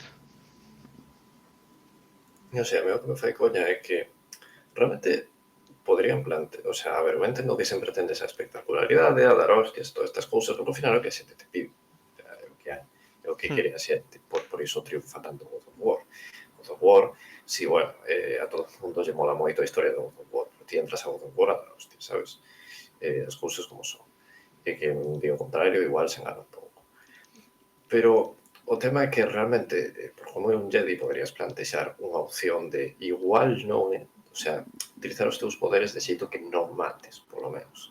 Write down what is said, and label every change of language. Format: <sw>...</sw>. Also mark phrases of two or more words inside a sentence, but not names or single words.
<gl>Non sei, o que me fai coña é que realmente podrían plantear,</gl> <es>o sea,</es> <gl>a ver, eu entendo que sempre tende esa espectacularidade, a dar hostias, todas estas cousas, porque ao final é o que a xente te pide, é o que hai, é o que quere a xente, por iso triunfa tanto God of War. God of War, si, bueno, a todo o mundo lle mola moito a historia de God of War, pero ti entras a God of War a dar hostias, sabes? As cousas como son. E que digo o contrario, igual se engana un pouco. Pero o tema é que realmente, por como é un Jedi, poderías plantexar unha opción de igual non,</gl> <es>o sea,</es> <gl>utilizar os teus poderes de xeito que non mates, polo menos.</gl>